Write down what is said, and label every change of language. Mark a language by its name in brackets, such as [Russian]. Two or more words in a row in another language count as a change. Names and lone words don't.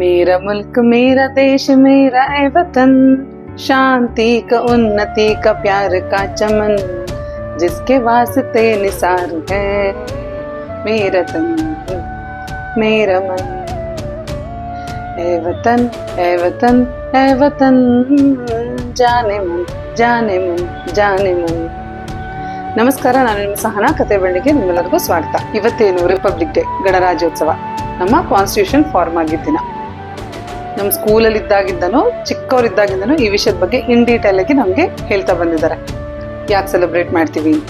[Hindi] मेरा मुल्क मेरा देश मेरा है वतन, शांति का उन्नति का प्यार का चमन, जिसके वास्ते निसार है मेरा तन मेरा मन। ए वतन ए वतन ए वतन, जाने मन जाने मन जाने मन। [Kannada] ನಮಸ್ಕಾರ, ನಾನು ನಿಮ್ಮ ಸಹನಾ ಕತೆ ಬೆಳ್ಳಿಗೆ ನಿಮ್ಮೆಲ್ಲರಿಗೂ ಸ್ವಾಗತ. ಇವತ್ತೇನು [English] Republic Day, [Kannada] ಗಣರಾಜ್ಯೋತ್ಸವ, ನಮ್ಮ [English] constitution form [Kannada] ಆಗಿದ್ದ ದಿನ. ನಮ್ಮ ಸ್ಕೂಲಲ್ಲಿ ಇದ್ದಾಗಿದ್ದನೂ ಚಿಕ್ಕವರಿದ್ದಾಗಿದ್ದನೂ ಈ ವಿಷಯದ ಬಗ್ಗೆ [English] in detail [Kannada] ಆಗಿ ನಮಗೆ ಹೇಳ್ತಾ ಬಂದಿದ್ದಾರೆ, ಯಾಕೆ ಸೆಲೆಬ್ರೇಟ್ ಮಾಡ್ತೀವಿ ಅಂತ.